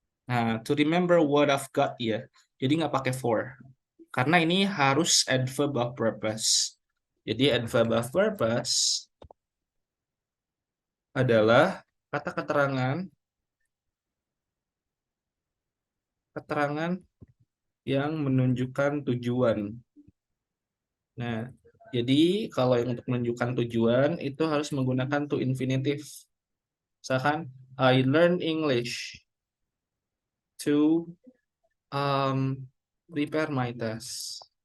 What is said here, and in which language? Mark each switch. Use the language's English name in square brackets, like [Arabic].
[English] Nah, to remember what I've got ya. [Indonesian] Jadi nggak pakai for. Karena ini harus adverb of purpose. Jadi adverb of purpose adalah kata keterangan yang menunjukkan tujuan. Nah, jadi kalau yang untuk menunjukkan tujuan itu harus menggunakan to infinitive. [English] Misalkan I learn English to prepare my test.